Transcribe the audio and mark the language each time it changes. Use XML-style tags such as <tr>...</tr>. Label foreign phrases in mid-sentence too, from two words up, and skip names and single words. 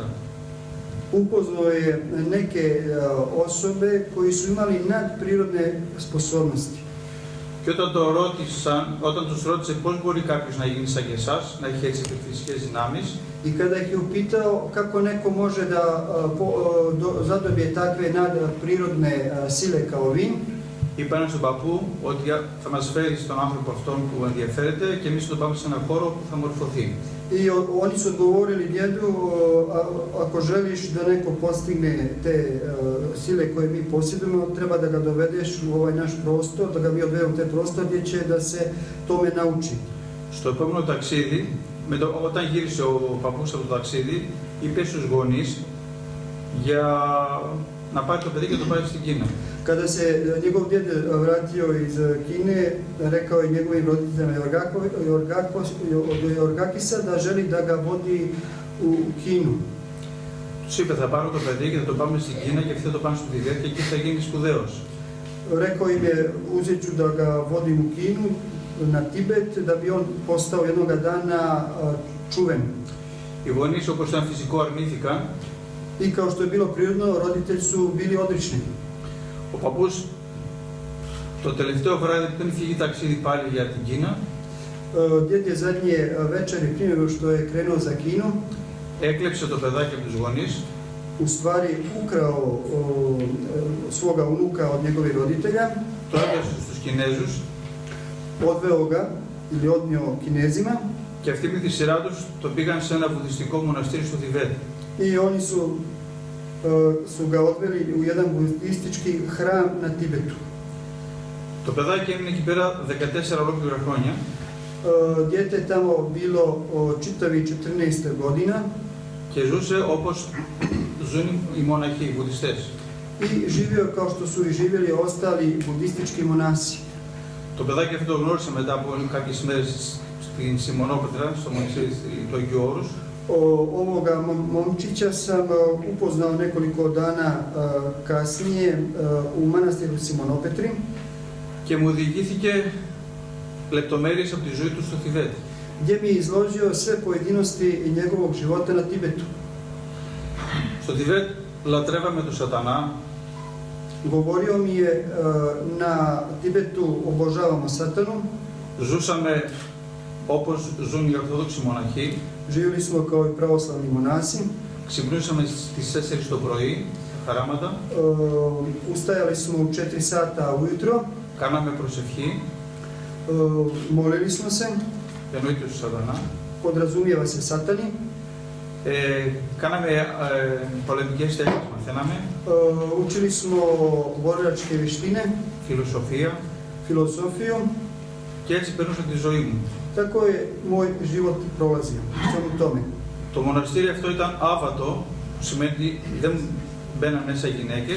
<bs>upoznao je neke osobe koji su imali nadprirodne sposobnosti.</bs> <el>Και όταν τους ρώτησε πώς μπορεί κάποιος να γίνει σαν και εσάς, να έχει έτσι υπερφυσικές δυνάμεις,</el> <bs>I kada ih je upitao kako neko može da zadobije takve nadprirodne sile kao vi,</bs> <el>είπαν στον παππού ότι θα μας φέρει στον άνθρωπο αυτόν που ενδιαφέρεται και εμείς θα τον πάμε σε έναν χώρο που θα μορφωθεί.</el> <bs>I oni su odgovorili djedu, ako želiš da neko postigne te sile koje mi posjedujemo, treba da ga dovedeš u ovaj naš prostor, da ga mi odvedemo u te prostor gdje će da se tome nauči.</bs> <el>Στο επόμενο ταξίδι Όταν γύρισε ο παππούς από το ταξίδι, είπε στους γονείς για να πάρει το παιδί και να το πάει στην Κίνα.</el> <bs>Kada se njegov djed vratio iz Kine, rekao je njegovim roditeljima od Jorgakisa da želi da ga vodi u Kinu.</bs> <el>Τους είπε, θα πάρω το παιδί και θα το πάμε στην Κίνα και αυτοί θα το πάνε στο Τιβέτ και εκεί θα γίνει σπουδαίος.</el> <bs>Rekao im je, uzet ću da ga vodim u Kinu, na Tibet, da bi on postao jednoga dana čuven.</bs> <el>Οι γονείς, όπως ήταν φυσικό, αρνήθηκαν.</el> <bs>I kao što je bilo prirodno, roditelji su bili odlični.</bs> <el>Ο παππούς το τελευταίο βράδυ που δεν φύγει ταξίδι πάλι για την Κίνα,</el> <bs>Djed je zadnje večeri prije nego što je krenuo za Kinu,</bs> <el>έκλεψε το παιδάκι από τους γονείς,</el> <bs>u stvari ukrao svoga unuka od njegovih roditelja,</bs> <el>το έδωσε στους Κινέζους</el> <bs>odveo ga ili odnio Kinezima</bs> <el>και αυτοί με τη σειρά τους το πήγαν σε ένα βουδιστικό μοναστήρι στο Τιβέτ.</el> <bs>i oni su ga odveli u jedan budistički hram na Tibetu.</bs> <el>Το παιδάκι έμεινε εκεί πέρα 14 ολόκληρα χρόνια.</el> <bs>Dijete je tamo bilo čitavi 14 godina</bs> <el>Και ζούσε όπως ζουν οι μοναχοί, οι βουδιστές.</el> <bs>i živio kao što su i živjeli ostali budistički monasi.</bs> <el>Το παιδάκι αυτό το γνώρισε μετά από κάποιες μέρες στην Σιμονόπετρα, στο μοναστήρι του Αγίου Όρους.</el> <bs>Ovoga momčića sam upoznao nekoliko dana kasnije u manastiru Simonopetri.</bs> <el>Και μου διηγήθηκε λεπτομέρειες από τη ζωή του στο Τιβέτ.</el> <bs>Gdje mi je izložio sve pojedinosti njegovog života na Tibetu.</bs> <el>Στο Τιβέτ λατρεύαμε τον σατανά.</el> <bs>Govorio mi je na Tibetu obožavamo satanu.</bs> <el>Ζούσαμε όπως ζουν οι Ορθόδοξοι μοναχοί.</el> <bs>Živjeli smo kao i pravoslavni monasi.</bs> <el>Ξυπνούσαμε στις 4 το πρωί, χαράματα.</el> <bs>Ustajali smo u 4 sata ujutro.</bs> <el>Κάναμε προσευχή.</el> <bs>Molili smo se.</bs> <el>Εννοείται του σατανά.</el> <bs>Podrazumijeva se satani.</bs> <el>Κάναμε πολεμικές τέχνες, μαθαίναμε.</el> <bs>Učili smo borilačke vještine.</bs> <el>Φιλοσοφία.</el> <bs>Filosofiju.</bs> <el>Και έτσι περνούσα τη ζωή μου.</el> <bs>Tako je moj život prolazio, svemu tome.</bs> <el>Το μοναστήρι αυτό ήταν άβατο, που σημαίνει ότι δεν μπαίναν μέσα γυναίκες.</el>